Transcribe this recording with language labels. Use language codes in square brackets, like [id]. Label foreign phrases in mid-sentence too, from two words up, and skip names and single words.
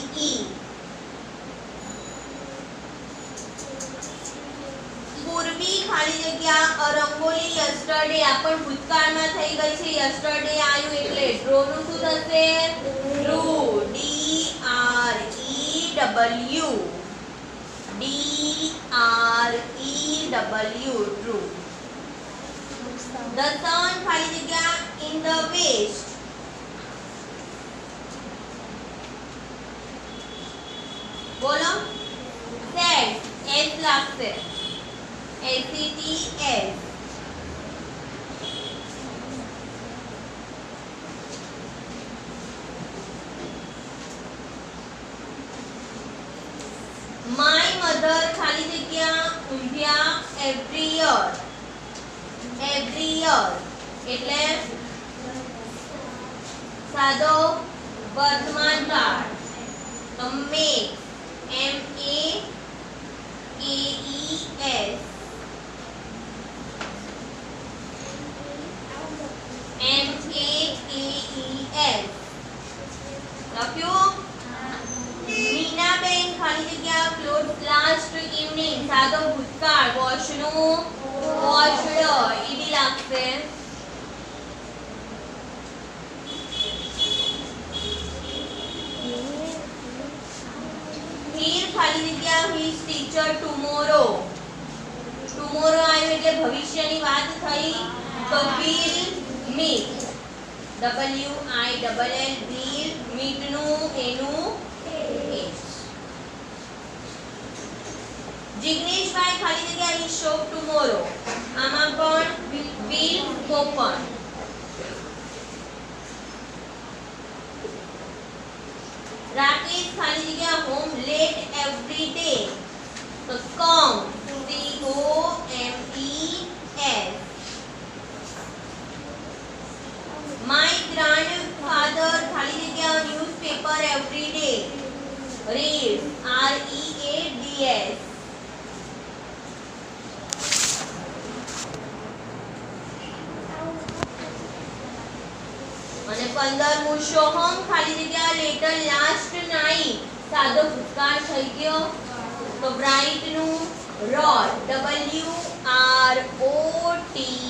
[gu] પૂર્વી ખાલી જગ્યા રંગોલી યસ્ટરડે. આ પણ ભૂતકાળમાં થઈ ગઈ છે. યસ્ટરડે આવ્યું એટલે ડ્રો નું શું થશે? ડ્રુ. DREW. DREW. [en] ડ્રુ. The sun [gu] ખાલી જગ્યા [en] in the west. [gu] બોલો set s લાગશે SETS. [en] My mother [gu] ખાલી જગ્યા ઊંધિયા [en] every year. Every year [gu] એટલે સાદો વર્તમાન કાળ. તો make MAKES લખ્યું. મીનાબેન ખાલી જગ્યા [en] clothes last evening [gu] સાદો ભૂતકાળ વોશનું washed ઈડી લાગશે. [en] હીર [gu] ખાલી જગ્યા [en] his teacher tomorrow. [gu] tomorrow આવ્યું એટલે ભવિષ્યની વાત થઈ. [en] તો will meet WILL will meet [gu] નું એનું [en] જિગ્નેશભાઈ [gu] ખાલી જગ્યા [en] his shop tomorrow. [gu] આમાં પણ [en] will open. રાકેશ [gu] ખાલી જગ્યા [en] home late every day. તો come COMES. My grandfather [gu] ખાલી જગ્યા [en] newspaper every day. reads READS. [gu] અને 15મું સોહમ ખાલી જગ્યા [en] letter last night [gu] સાદો ભૂતકાળ થઈ ગયો. તો બ્રાઇટ નું રોટ WROTE.